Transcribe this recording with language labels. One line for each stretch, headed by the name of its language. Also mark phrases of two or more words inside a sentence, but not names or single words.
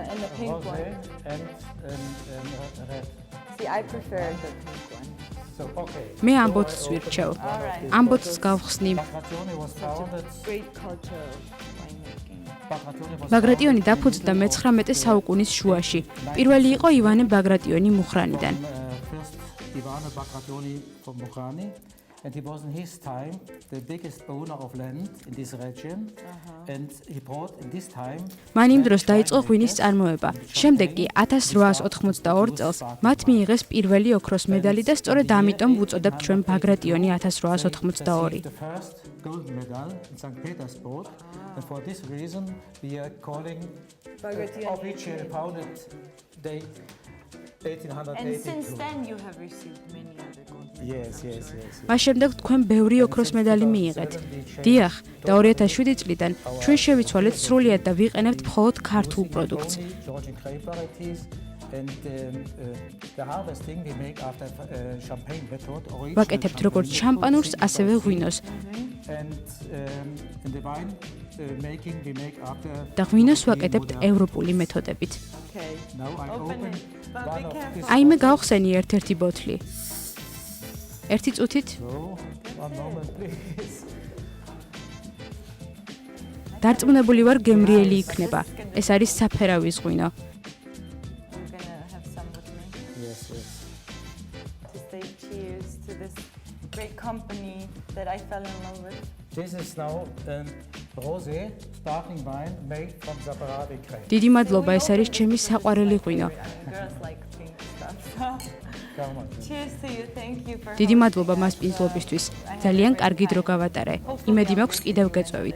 Georgian: მე ამ ბოთლს ვირჩევ. ამ ბოთლს გავხსნი. ბაგრატიონი დაფუძნდა მე-19 საუკუნის შუაში. პირველი იყო ივანე ბაგრატიონი მუხრანიდან.
English: And he was in his time the biggest owner of land in this region. And he brought in this time
Georgian: მან იმ დროს დაიწყო ღვინის წარმოება. შემდეგ კი 1882 წელს მათ მიიღეს პირველი ოქროს medali და სწორედ ამიტომ ვუწოდებთ ჩვენ ბაგრატიონი 1882.
English: the first gold medal in St. Petersburg. And for this reason we are calling officially founded date 1882. And since then you have received many other gold medals. Yes.
Georgian: მას შემდეგ თქვენ ბევრი ოქროს medali მიიღეთ. დიახ, და 2007 წლიდან ჩვენ შევიცვალეთ სრულიად და ვიყენებთ მხოლოდ ქართულ პროდუქტს.
English: Georgian grape varieties and the harvesting we make after champagne method.
Georgian: ვაკეთებთ როგორც შამპანურს, ასევე ღვინოს.
English: And in the wine making we make after.
Georgian: და ღვინოს ვაკეთებთ ევროპული მეთოდებით.
English: Okay. Now I open one of this.
Georgian: აიმე გავხსენი ერთ-ერთი ბოთლი. ერთი წუთით
English: So, one moment please.
Georgian: დარწმუნებული ვარ გემრიელი იქნება. ეს არის საფერავის ღვინო.
English: You're gonna have some with me. Yes. To say cheers to this great company that I fell in love with. This is now rosé sparkling wine made from Zaporozhye grape.
Georgian: დიდი მადლობა, ეს არის ჩემი საყვარელი ღვინო.
English: Girls like pink stuff. So Come on. cheers to you. Thank you for
Georgian: დიდი მადლობა მასპინძლობისთვის. ძალიან კარგი დრო გავატარე. იმედი მაქვს კიდევ გეწვევით.